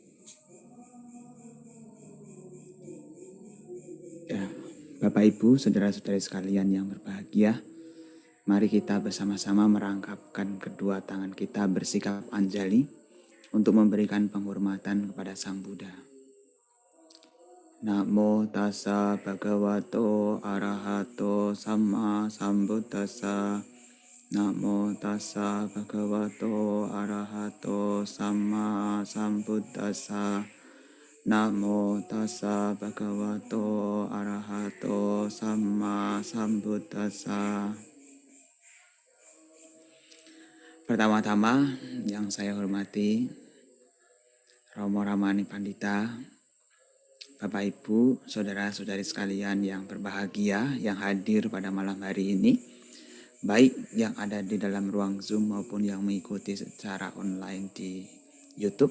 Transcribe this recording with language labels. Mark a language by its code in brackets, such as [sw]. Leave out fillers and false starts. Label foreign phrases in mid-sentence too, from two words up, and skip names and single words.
[id] Ya, Bapak Ibu, saudara-saudari sekalian yang berbahagia, mari kita bersama-sama merangkapkan kedua tangan kita bersikap anjali untuk memberikan penghormatan kepada Sang Buddha. [pi] Namo tassa bhagavato arahato sama sambuddhassa. Namo tassa bhagavato arahato sama sambuddhassa. Namo tassa bhagavato arahato sama sambuddhassa. [id] Pertama-tama yang saya hormati Romo Ramani Pandita, Bapak Ibu, saudara-saudari sekalian yang berbahagia yang hadir pada malam hari ini, baik yang ada di dalam ruang Zoom maupun yang mengikuti secara online di YouTube.